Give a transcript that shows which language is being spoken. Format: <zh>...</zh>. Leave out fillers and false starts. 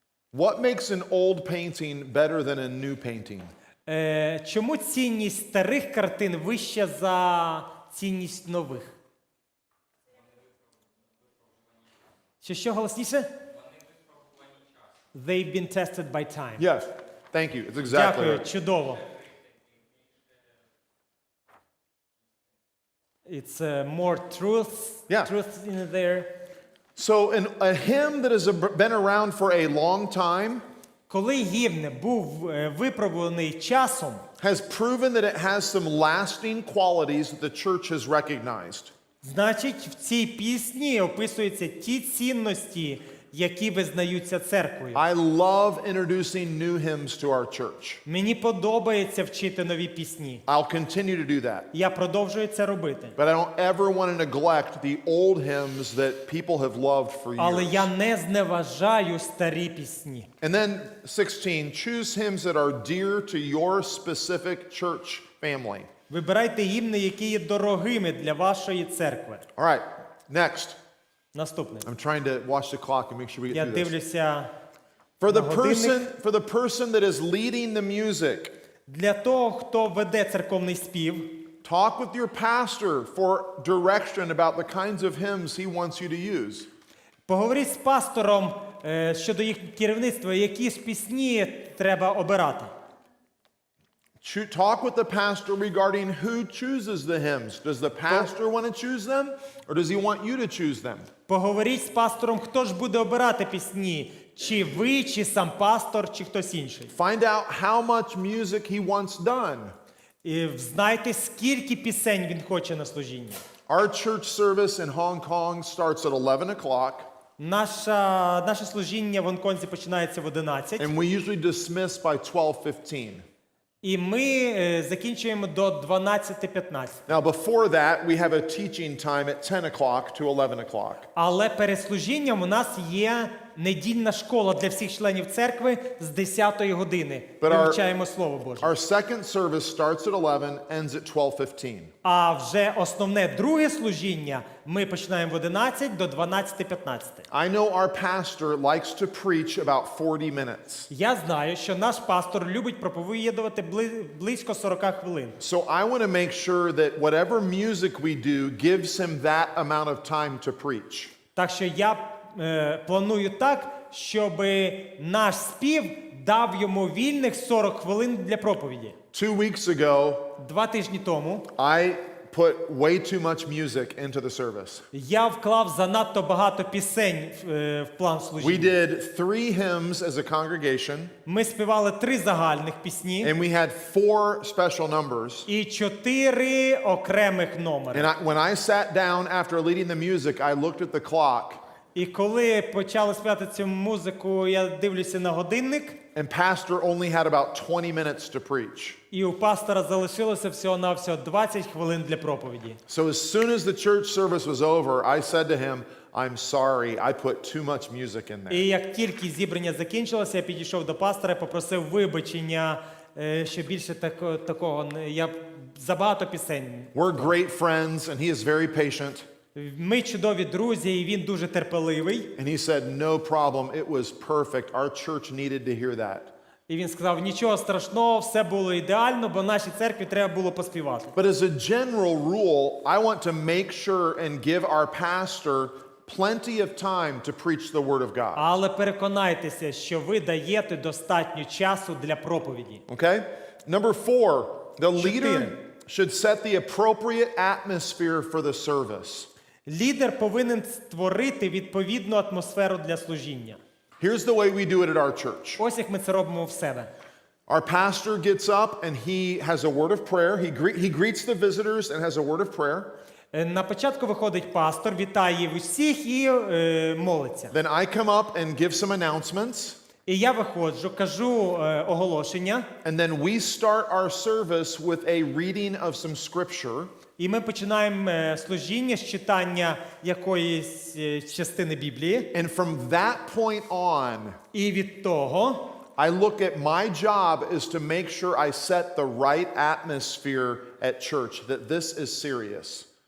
<en>What makes an old painting better than a new painting?</en> <uk>Чому цінність старих картин вища за цінність нових? Що голосніше?</uk> <en>They've been tested by time. Yes, thank you. It's exactly</en> <uk>Дякую,</uk> <en>right.</en> <uk>чудово.</uk> <en>It's more truth in there. So a hymn that has been around for a long time</en> <uk>Коли гімн був випробуваний часом,</uk> <en>has proven that it has some lasting qualities that the church has recognized.</en> <uk>значить, в цій пісні описуються ті цінності, які визнаються церквою.</uk> <en>I love introducing new hymns to our church.</en> <uk>Мені подобається вчити нові пісні.</uk> <en>I'll continue to do that.</en> <uk>Я продовжую це робити.</uk> <en>But I don't ever want to neglect the old hymns that people have loved for</en> <uk>Але</uk> <en>years.</en> <uk>я не зневажаю старі пісні.</uk> <en>And then 16, choose hymns that are dear to your specific church family.</en> <uk>Вибирайте гімни, які є дорогими для вашої церкви.</uk> <en>All right, next.</en> <uk>Наступне.</uk> <en>I'm trying to watch the clock and make sure we get</en> <uk>Я</uk> <en>through this.</en> <uk>дивлюся</uk> <en>For</en> <uk>на годинник.</uk> <en>the person that is leading the music,</en> <uk>Для того, хто веде церковний спів,</uk> <en>talk with your pastor for direction about the kinds of hymns he wants you to use.</en> <uk>поговоріть з пастором щодо їх керівництва, які ж пісні треба обирати.</uk> <en>Talk with the pastor regarding who chooses the hymns. Does the pastor want to choose them, or does he want you to choose them?</en> <uk>Поговоріть з пастором, хто ж буде обирати пісні. Чи ви, чи сам пастор, чи хтось інший.</uk> <en>Find out how much music he wants done.</en> <uk>І знайте, скільки пісень він хоче на служінні.</uk> <en>Our church service in Hong Kong starts at 11 o'clock.</en> <uk>Наше служіння в Гонконзі починається в 11.</uk> <en>And we usually dismiss by 12:15.</en> <uk>І ми закінчуємо до 12:15.</uk> <en>Now before that, we have a teaching time at 10 o'clock to 11 o'clock.</en> <uk>Але перед служінням у нас є недільна школа для всіх членів церкви з 10-ї години. Ми вивчаємо Слово Боже.</uk> <en>Our second service starts at 11, ends at 12:15.</en> <uk>А вже основне друге служіння ми починаємо в 11 до 12:15.</uk> <en>I know our pastor likes to preach about 40 minutes.</en> <uk>Я знаю, що наш пастор любить проповідувати близько 40 хвилин.</uk> <en>So I want to make sure that whatever music we do gives him that amount of time to preach.</en> <uk>Так що я планую так, щоб наш спів дав йому вільних 40 хвилин для проповіді.</uk> <en>2 weeks ago,</en> <uk>2 тижні тому</uk> <en>I put way too much music into the service.</en> <uk>я вклав занадто багато пісень в план</uk> <en>We</en> <uk>служіння.</uk> <en>did 3 hymns as a congregation,</en> <uk>Ми співали 3 загальних пісні</uk> <en>and we had 4 special numbers.</en> <uk>і 4 окремих номери.</uk> <en>And when I sat down after leading the music, I looked at the clock.</en> <uk>І коли почали співати цю музику, я дивлюся на годинник,</uk> <en>And pastor only had about 20 minutes to preach.</en> <uk>і у пастора залишилося всього-навсього 20 хвилин для проповіді.</uk> <en>So as soon as the church service was over, I said to him, I'm sorry, I put too much music in there.</en> <uk>І як тільки зібрання закінчилося, я підійшов до пастора і попросив вибачення, що більше такого, я забагато пісень.</uk> <en>We're great friends, and he is very patient.</en> <uk>Ми чудові друзі, і він дуже терпеливий.</uk> <en>And he said, no problem, it was perfect. Our church needed to hear that.</en> <uk>І він сказав, нічого страшного, все було ідеально, бо нашій церкві треба було поспівати.</uk> <en>But as a general rule, I want to make sure and give our pastor plenty of time to preach the word of God.</en> <uk>Але переконайтеся, що ви даєте достатньо часу для проповіді.</uk> <en>Okay? Number 4, the leader should set the appropriate atmosphere for the service.</en> <uk>Лідер повинен створити відповідну атмосферу для служіння.</uk> <en>Here's the way we do it at our church.</en> <uk>Ось як ми це робимо в себе.</uk> <en>Our pastor gets up and he has a word of prayer. He greets the visitors and has a word of prayer.</en> <uk>На початку виходить пастор, вітає усіх і молиться.</uk> <en>Then I come up and give some announcements.</en> <uk>І я виходжу, кажу оголошення.</uk> <en>And then we start our service with a reading of some scripture.</en> <uk>І ми починаємо служіння з читання якоїсь частини Біблії.</uk> <en>And from that point on,</en> <uk>І від того</uk> <en>I look at my job is to make sure I set the right atmosphere at church, that this is serious.</en>